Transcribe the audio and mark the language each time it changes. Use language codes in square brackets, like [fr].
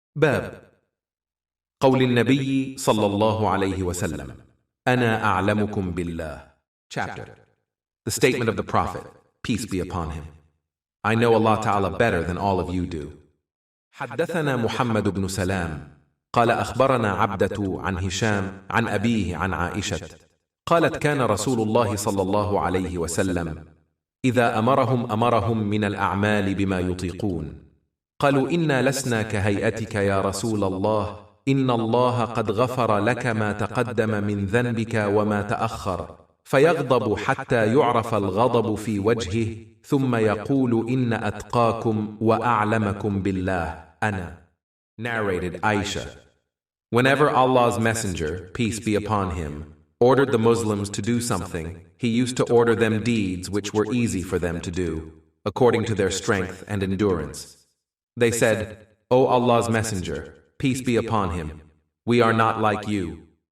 [ar] باب قول النبي صلى الله عليه وسلم أنا أعلمكم بالله. [en] Chapter. The statement of the Prophet, peace be upon him. I know Allah Ta'ala better than all of you do. [ar] حدثنا محمد بن سلام قال أخبرنا عبدة عن هشام عن أبيه عن عائشة قالت كان رسول الله صلى الله عليه وسلم إذا أمرهم من الأعمال بما يطيقون قالوا إنا لسنا كهيئتك يا رسول الله إن الله قد غفر لك ما تقدم من ذنبك وما تأخر فيغضب حتى يعرف الغضب في وجهه ثم يقول إن أتقاكم وأعلمكم بالله أنا. [en] Narrated Aisha. Whenever Allah's Messenger, peace be upon him, ordered the Muslims to do something, he used to order them deeds which were easy for them to do, according to their strength and endurance. They said, O Allah's Messenger, peace be upon him, we are not like you.